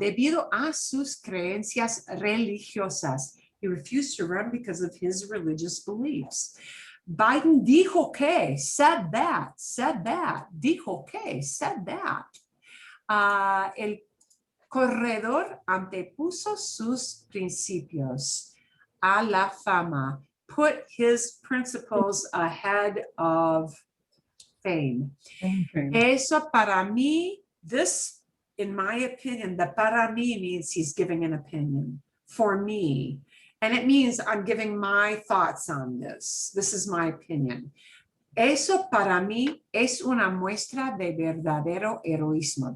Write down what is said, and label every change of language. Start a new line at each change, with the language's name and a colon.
Spanish: Debido a sus creencias religiosas.
English: He refused to run because of his religious beliefs.
Spanish: Biden dijo que,
English: said that, dijo que, said that.
Spanish: El corredor antepuso sus principios a la fama,
English: put his principles ahead of fame. Okay.
Spanish: Eso para mí,
English: this, in my opinion, the para mí means he's giving an opinion for me. And it means I'm giving my thoughts on this. This is my opinion.
Spanish: Eso para mí es una muestra de verdadero heroísmo.